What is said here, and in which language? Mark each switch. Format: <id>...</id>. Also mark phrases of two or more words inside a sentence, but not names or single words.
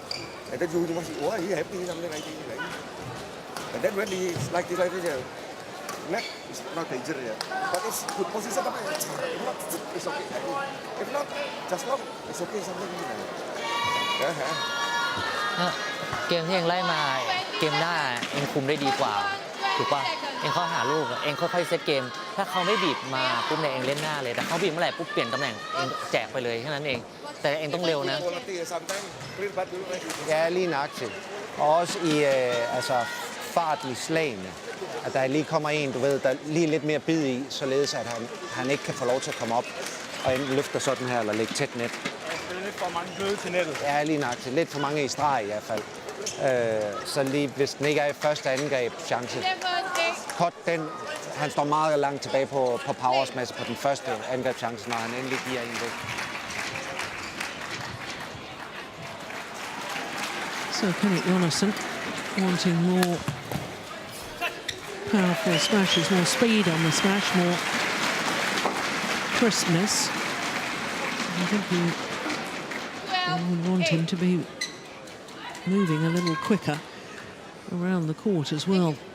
<en>And then you must, oh, he happy, something like that. And then when he's like this, net is not danger, yeah. But it's good position, but if not, it's okay. If not, just not, it's okay, something like that. Yeah.</en> <th>เกมที่เองไล่มาเกมหน้าเองคุมได้ดีกว่าถูกป่ะเองเข้าหาลูกเองค่อยๆเซตเกมถ้าเขาไม่บีบมาปุ๊บเนี่ยเองเล่นหน้าเลยแต่เขาบีบเมื่อไหร่ปุ๊บเปลี่ยนตำแหน่งเองแจกไปเลยแค่นั้นเองแต่เองต้องเร็วนะ</th> <da>Ja, lige nøjagtigt. Og også i fart i slagene. At der lige kommer en, du ved, der lige lidt mere bid i, således at han ikke kan få lov til at komme op og enten løfter sådan her eller lægge tæt net. Lidt for mange bløde til nettet. Ja, lige nøjagtigt. Lidt for mange i streg i hvert fald. Så lige, hvis den ikke er i første angreb chance. Cut den. Han står meget langt tilbage på powersmasse på den første angrebschance, når han endelig giver en væk.</da> <en>So Kenneth Jonassen wanting more powerful smashes, more speed on the smash, more crispness. I think you would want him to be moving a little quicker around the court as well.</en>